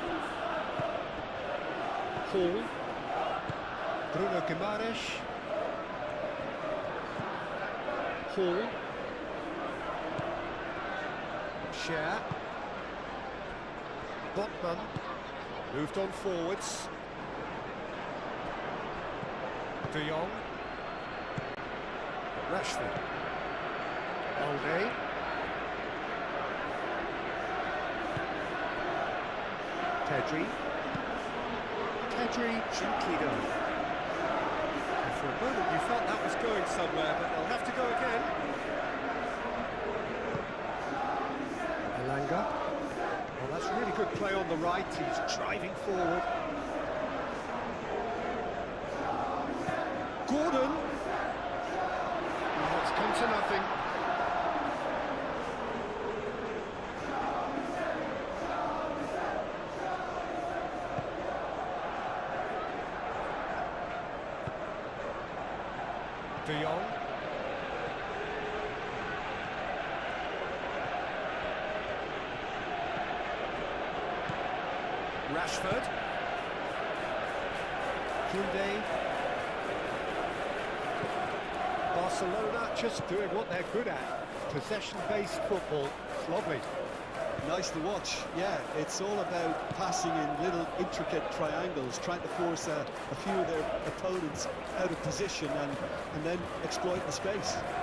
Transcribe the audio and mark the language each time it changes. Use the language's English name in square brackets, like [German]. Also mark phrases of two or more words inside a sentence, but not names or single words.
[English] Hall. Bruno Guimaraes. Hall. Share. Botman. Moved on forwards. De Jong. Rashford. Balde. Pedri. Pedri gently done. And for a moment you felt that was going somewhere, but they'll have to go again. Elanga. Well, that's really good play on the right. He's driving forward. Gordon. Well, it's come to nothing. De Jong. Rashford. Koundé. Barcelona just doing what they're good at. Possession-based football. It's lovely. Nice to watch. Yeah, it's all about passing in little intricate triangles, trying to force a few of their opponents out of position and then exploit the space.